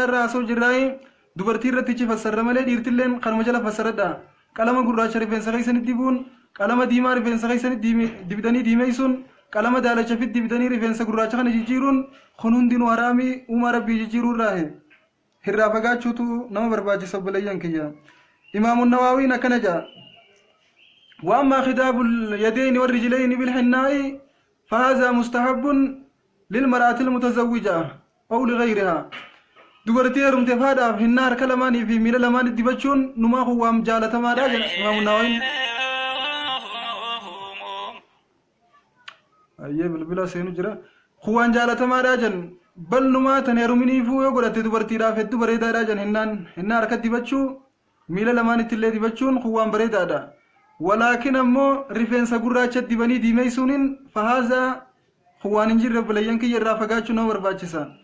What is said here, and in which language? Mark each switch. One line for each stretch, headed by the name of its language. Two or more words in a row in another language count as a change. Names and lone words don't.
Oromo: irraa asoo jirraa'ee dubartii irratti ichi fassarra malee dhiirtilleen kanuma jala fassaradha qalama gurraacha rifeensa keessatti dibuun qalama diimaa rifeensa keessatti dibdanii diimeessuun qalama daalacha fit dibdanii rifeensa gurraacha kana jijjiiruun kun hundinuu haraami uumaa rabbii jijjiiruu irraa hirraa fagaachuutu nama barbaachisa balayyan kiyya imaamun nawaawiin akkana jedha
Arabic: وأما خداب اليدين والرجلين بالحناء فهذا مستحب للمرأة المتزوجة أو لغيرها
Oromo: dubartii heerumte faadhaaf hinnaa harka lamaanii fi miila lamaan dibachuun numaa huwwaam jaalatamaadha jedha imaamu Nawawiin ayyee bilbila seenu jira huwwaan jaalatamaadha jedhan bal numaa tan heeruminiifuu yoo godhatte dubartiidhaaf hedduu bareedaadha jedhan hinnaa harka dibachuu miila lamaanitti illee dibachuun huwwaan bareedaadha walaakin ammoo rifeensa gurraacha dibanii diimeessuuniin fahaaza huwwaan hin jirre balayyan kiyya irraa fagaachuu nama barbaachisa